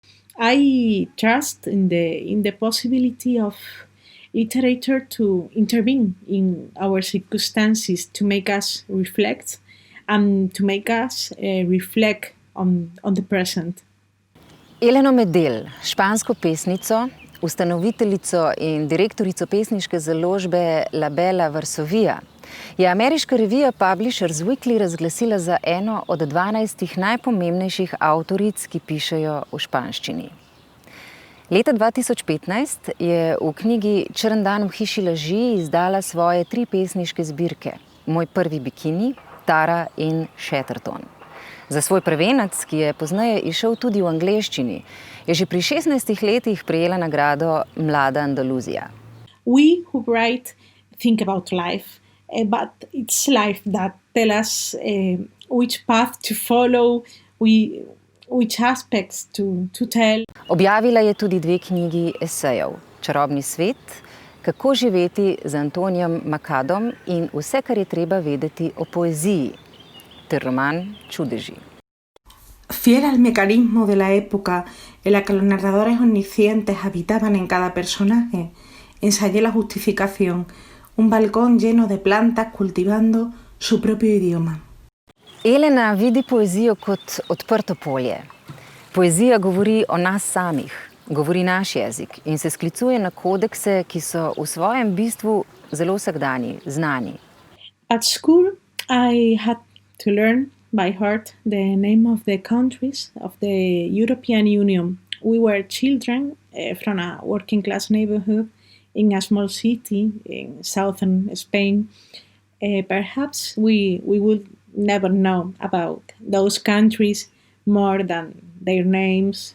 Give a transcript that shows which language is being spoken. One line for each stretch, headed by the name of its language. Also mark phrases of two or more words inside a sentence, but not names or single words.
English: I trust in the possibility of literature to intervene in our circumstances to make us reflect and to make us reflect on the present.
Slovenian: Eleno Medel, špansko pesnico, ustanoviteljico in direktorico pesniške založbe La Bella Varsovia, je ameriška revija Publishers Weekly razglasila za eno od 12 najpomembnejših avtoric, ki pišejo v španščini. Leta 2015 je v knjigi Črn dan v hiši laži izdala svoje 3 pesniške zbirke: Moj prvi bikini, Tara in Shatterton. Za svoj prvenec, ki je pozneje izšel tudi v angleščini, je že pri 16 letih prejela nagrado Mlada Andaluzija.
English: We who write think about life, but it's life that tells us which path to follow, which aspects to tell.
Slovenian: Objavila je tudi 2 knjigi esejev: Čarobni svet, Kako živeti z Antonijem Makadom in Vse, kar je treba vedeti o poeziji, ter roman Čudeži.
Spanish: Fiel al mecanismo de la época en la que los narradores omniscientes habitaban en cada personaje, ensayé la justificación, un balcón lleno de plantas cultivando su propio idioma.
Slovenian: Elena vidi poezijo kot odprto polje. Poezija govori o nas samih, govori naš jezik in se sklicuje na kodekse, ki so v svojem bistvu zelo vsakdanji, znani.
English: At school, I had to learn by heart the name of the countries of the European Union. We were children from a working class neighborhood in a small city in southern Spain. Perhaps we would never know about those countries more than their names.